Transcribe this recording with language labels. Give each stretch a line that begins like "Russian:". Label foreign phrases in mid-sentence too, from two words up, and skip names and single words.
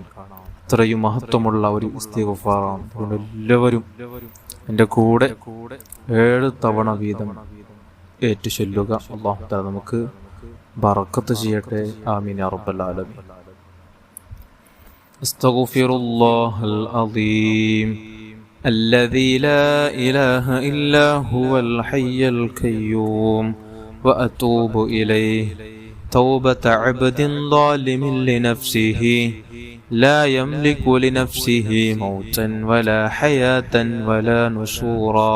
Malayalam: അത്രയും മഹത്വമുള്ള ഒരു ഇസ്തിഗ്ഫാറാണ്. അതുകൊണ്ട് എല്ലാവരും എൻ്റെ കൂടെ 7 തവണ വീതം ഏറ്റു ചൊല്ലുക.
Arabic: الله تعالى
Malayalam: നമുക്ക് ബറക്കത്ത് ചെയ്യട്ടെ.
Arabic: آمين يا رب العالمين. أستغفر الله العظيم الذي لا إله إلا هو الحي القيوم وأتوب إليه توبة عبد ظالم لنفسه لا يملك لنفسه موتا ولا حياة ولا نشورا.